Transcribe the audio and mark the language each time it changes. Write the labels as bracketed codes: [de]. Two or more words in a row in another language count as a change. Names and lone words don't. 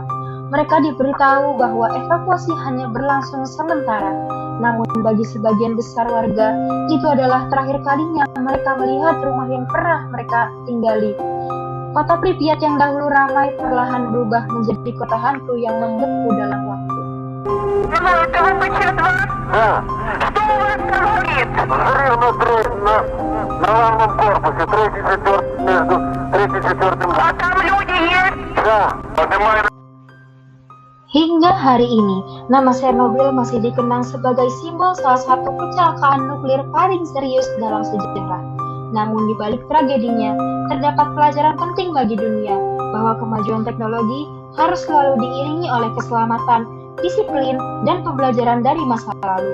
[id] Mereka diberitahu bahwa evakuasi hanya berlangsung sementara. Namun bagi sebagian besar warga, itu adalah terakhir kalinya mereka melihat rumah yang pernah mereka tinggali. Kota Pripyat yang dahulu ramai perlahan berubah menjadi kota hantu yang membeku dalam waktu. [ru] На главном корпусе, третий, четвертый, между третьим и четвертым. А там люди есть? Да, поднимай. [id] Hingga hari ini, nama Chernobyl masih dikenang sebagai simbol salah satu kecelakaan nuklir paling serius dalam sejarah. Namun di balik tragedinya, terdapat pelajaran penting bagi dunia bahwa kemajuan teknologi harus selalu diiringi oleh keselamatan, disiplin, dan pembelajaran dari masa lalu.